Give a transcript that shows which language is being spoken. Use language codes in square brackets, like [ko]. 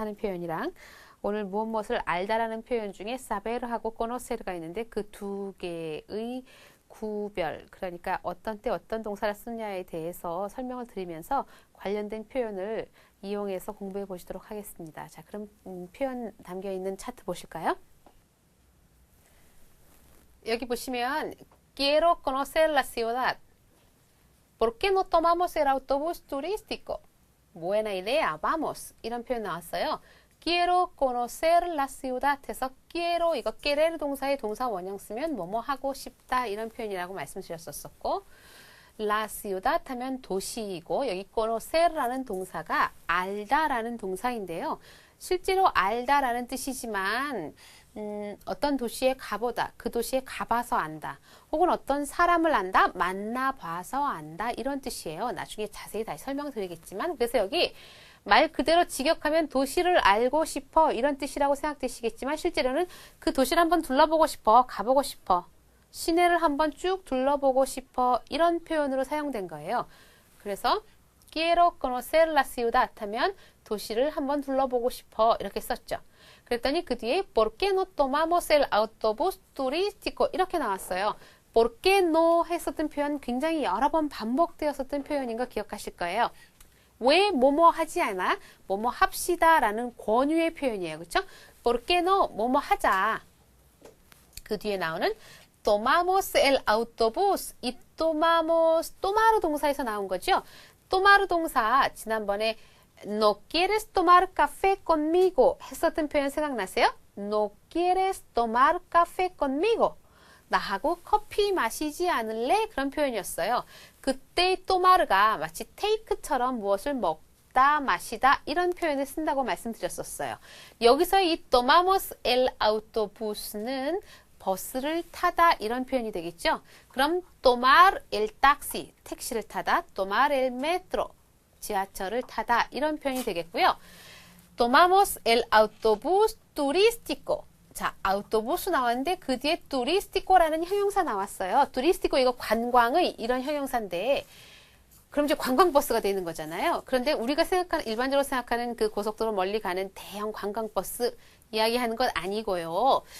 [ko] 하는 표현이랑 오늘 무엇을 알다라는 표현 중에 saber하고 conocer가 있는데 그 두 개의 구별, 그러니까 어떤 때 어떤 동사를 쓰느냐에 대해서 설명을 드리면서 관련된 표현을 이용해서 공부해 보시도록 하겠습니다. 자, 그럼 표현 담겨 있는 차트 보실까요? [es] 여기 보시면 Quiero conocer la ciudad. ¿Por qué no tomamos el autobús turístico? Buena idea, vamos. [ko] 이런 표현 나왔어요. [es] Quiero conocer la ciudad [ko] 해서 quiero 이거 querer 동사의 동사 원형 쓰면 뭐뭐 하고 싶다 이런 표현이라고 말씀드렸었고 la ciudad 하면 도시이고 여기 conocer라는 동사가 알다라는 동사인데요. 실제로 알다라는 뜻이지만 어떤 도시에 가보다, 그 도시에 가봐서 안다. 혹은 어떤 사람을 안다, 만나봐서 안다. 이런 뜻이에요. 나중에 자세히 다시 설명드리겠지만 그래서 여기 말 그대로 직역하면 도시를 알고 싶어 이런 뜻이라고 생각되시겠지만 실제로는 그 도시를 한번 둘러보고 싶어, 가보고 싶어. 시내를 한번 쭉 둘러보고 싶어 이런 표현으로 사용된 거예요. 그래서 [es] Quiero conocer la ciudad [ko] 하면 도시를 한번 둘러보고 싶어 이렇게 썼죠. 그랬더니 그 뒤에 [es] ¿Por qué no tomamos el autobús turístico? [ko] 이렇게 나왔어요. [es] ¿Por qué no? [ko] 했었던 표현 굉장히 여러 번 반복되었었던 표현인 거 기억하실 거예요. 왜 뭐뭐 하지 않아? 뭐뭐 합시다 라는 권유의 표현이에요. 그렇죠? [es] ¿Por qué no? [ko] 뭐뭐 하자. 그 뒤에 나오는 [es] tomamos el autobús. [ko] 이 tomamos, tomar 동사에서 나온 거죠. tomar 동사 지난번에 [es] No quieres tomar café conmigo [ko] 했었던 표현 생각나세요? [es] No quieres tomar café conmigo. [ko] 나하고 커피 마시지 않을래? 그런 표현이었어요. 그때 tomar가 마치 take처럼 무엇을 먹다, 마시다 이런 표현을 쓴다고 말씀드렸었어요. 여기서 이 [es] tomamos el autobus [ko] 는 버스를 타다 이런 표현이 되겠죠? 그럼 [es] tomar el taxi, [ko] 택시를 타다, [es] tomar el metro, [ko] 지하철을 타다 이런 표현이 되겠고요. [es] Tomamos el autobús turístico. [ko] 자, autobús 나왔는데 그 뒤에 turístico라는 형용사 나왔어요. turístico 이거 관광의 이런 형용사인데 그럼 이제 관광버스가 되는 거잖아요. 그런데 우리가 생각하는 일반적으로 생각하는 그 고속도로 멀리 가는 대형 관광버스 이야기하는 건 아니고요.